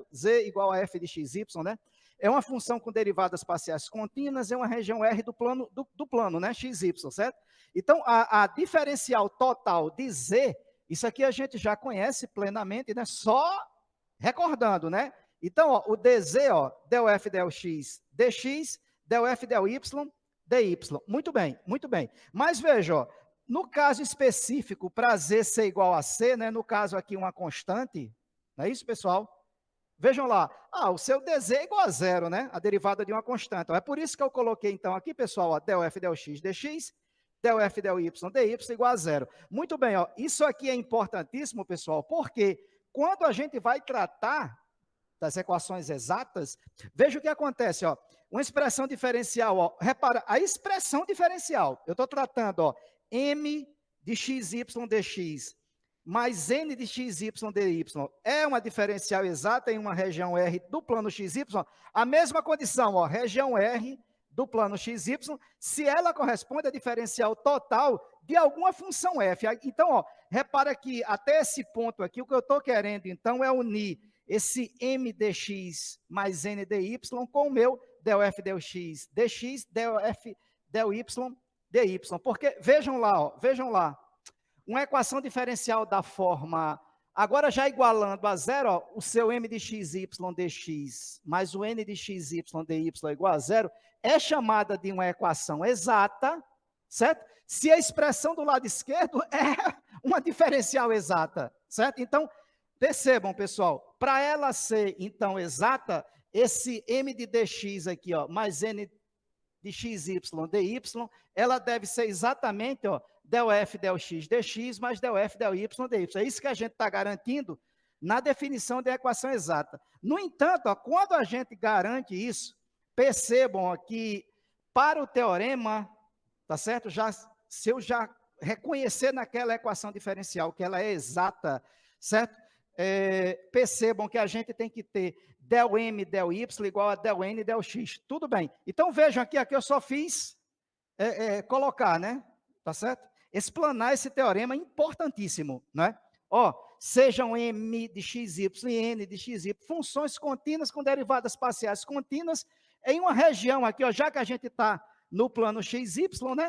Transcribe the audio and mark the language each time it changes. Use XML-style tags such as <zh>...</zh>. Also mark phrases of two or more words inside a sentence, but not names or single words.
<pt>Z igual a f de xy, né? É uma função com derivadas parciais contínuas, é uma região R do plano, né? Xy, certo? Então, a diferencial total de z, isso aqui a gente já conhece plenamente, né? Só recordando, né? Então, ó, o dz, ó, del f del x dx, del f del y dy. Muito bem, muito bem. Mas veja, ó, no caso específico, para z ser igual a c, né, no caso aqui uma constante, não é isso, pessoal? Vejam lá, o seu dz é igual a zero, né? A derivada de uma constante. É por isso que eu coloquei, então, aqui, pessoal, ó, del f del x dx, del f del y dy igual a zero. Muito bem, ó, isso aqui é importantíssimo, pessoal, porque quando a gente vai tratar das equações exatas, veja o que acontece, ó. Uma expressão diferencial, ó, repara, a expressão diferencial, eu estou tratando, ó, m de xy dx mais n de xy dy, é uma diferencial exata em uma região R do plano xy, a mesma condição, ó, região R do plano xy, se ela corresponde à diferencial total de alguma função f. Então, ó, repara que até esse ponto aqui, o que eu estou querendo, então, é unir esse m dx mais n dy com o meu del f del x dx, del f del y dy. Porque, vejam lá, ó, vejam lá, uma equação diferencial da forma, agora já igualando a zero, ó, o seu m de xy dx mais o n de xy dy igual a zero, é chamada de uma equação exata, certo? Se a expressão do lado esquerdo é uma diferencial exata, certo? Então, percebam, pessoal, para ela ser, então, exata, esse m de dx aqui, ó, mais n de xy dy, ela deve ser exatamente, ó, del f del x dx mais del f del y dy. É isso que a gente está garantindo na definição da equação exata. No entanto, ó, quando a gente garante isso, percebam ó, que para o teorema, tá certo? Se eu já reconhecer naquela equação diferencial que ela é exata, certo? Percebam que a gente tem que ter del m, del y igual a del n, del x. Tudo bem. Então, vejam aqui eu só fiz colocar, né? Tá certo? Explanar esse teorema importantíssimo, né? Ó, sejam m de xy e n de xy, funções contínuas com derivadas parciais contínuas em uma região aqui, ó, já que a gente está no plano xy, né?</pt>